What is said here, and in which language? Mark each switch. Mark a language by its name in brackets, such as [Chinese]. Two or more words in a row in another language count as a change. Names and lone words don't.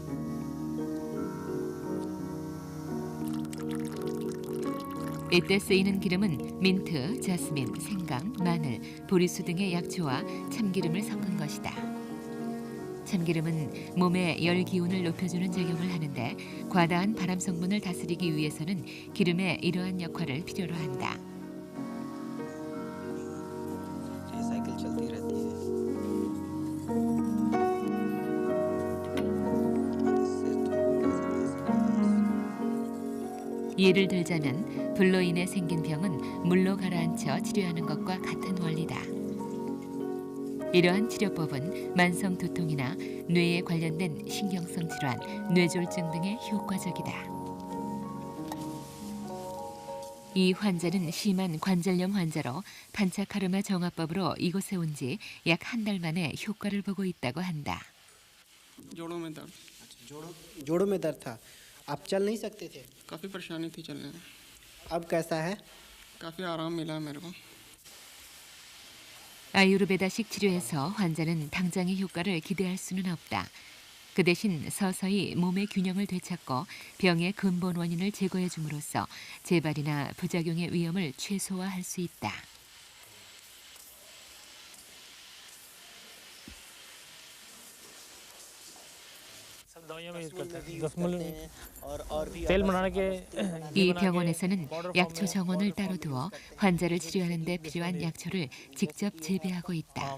[Korean] 이때 쓰이는 기름은 민트, 자스민, 생강, 마늘, 보리수 등의 약초와 참기름을 섞은 것이다. 참기름은 몸의 열 기운을 높여주는 작용을 하는데 과다한 발암 성분을 다스리기 위해서는 기름의 이러한 역할을 필요로 한다. [Hindi] साइकिल चलती रहती है। [Korean] 예를 들자면 불로 인해 생긴 병은 물로 가라앉혀 치료하는 것과 같은 원리다. 이러한 치료법은 만성 두통이나 뇌에 관련된 신경성 질환, 뇌졸중 등에 효과적이다. 이 환자는 심한 관절염 환자로 판차카르마 정화법으로 이곳에 온 지 약 한 달 만에 효과를 보고 있다고 한다. [Hindi] जोड़ों में दर्द था, आप चल नहीं सकते थे? काफ़ी परेशानी थी चलने में। अब कैसा है? काफ़ी आराम मिला मेरे को। [Korean] 아유르베다식 치료에서 환자는 당장의 효과를 기대할 수는 없다. 그 대신 서서히 몸의 균형을 되찾고 병의 근본 원인을 제거해 줌으로써 재발이나 부작용의 위험을 최소화할 수 있다. 이 병원에서는 약초 정원을 따로 두어 환자를 치료하는 데 필요한 약초를 직접 재배하고 있다.